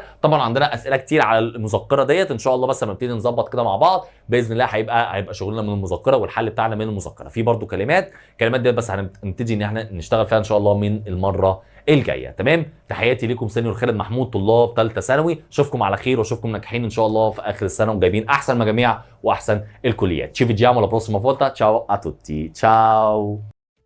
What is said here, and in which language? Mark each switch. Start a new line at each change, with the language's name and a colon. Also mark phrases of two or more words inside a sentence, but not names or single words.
Arabic: طبعا عندنا اسئله كتير على المذكره ديت ان شاء الله، بس لما نبتدي نظبط كده مع بعض باذن الله هيبقى شغلنا من المذكره والحل بتاعنا من المذكره. في برده كلمات ديت بس هنبتدي ان احنا نشتغل فيها ان شاء الله من المره الجايه تمام. تحياتي لكم سينيور خالد محمود، طلاب ثالثه ثانوي. اشوفكم على خير واشوفكم ناجحين ان شاء الله في اخر السنه وجايبين احسن مجاميع واحسن الكليات.
Italian: Ci vediamo alla prossima volta. Ciao a tutti. Ciao.